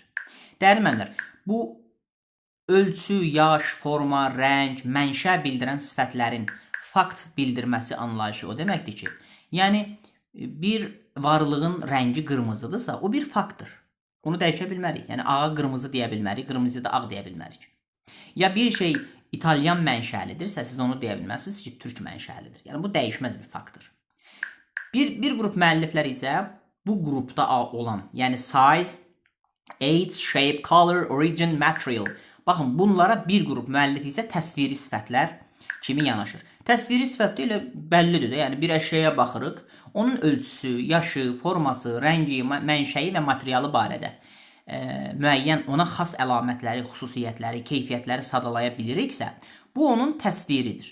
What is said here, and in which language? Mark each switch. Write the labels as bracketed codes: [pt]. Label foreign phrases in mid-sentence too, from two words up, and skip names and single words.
[az] Dəyərli müəllimlər, bu ölçü, yaş, forma, rəng, mənşə bildirən sifətlərin fakt bildirməsi anlayışı o deməkdir ki, yəni bir varlığın rəngi qırmızıdırsa, o bir faktdır. Onu dəyişə bilmərik. Yəni ağa qırmızı deyə bilmərik, qırmızı da ağ deyə bilmərik. Ya bir şey İtalyan mənşəlidirsə, siz onu deyə bilməzsiniz ki, türk mənşəlidir. Yəni bu dəyişməz bir faktdır. Bir qrup müəlliflər isə bu qrupda olan, yəni [en] size, age, shape, color, origin, material. [az] Baxın, bunlara bir qrup müəllif isə təsviri sifətlər kimi yanaşır. Təsviri sifət ilə bəllidir də, yəni bir əşyaya baxırıq, onun ölçüsü, yaşı, forması, rəngi, mənşəyi və materialı barədə müəyyən ona xas əlamətləri, xüsusiyyətləri, keyfiyyətləri sadalaya biliriksə, bu onun təsviridir.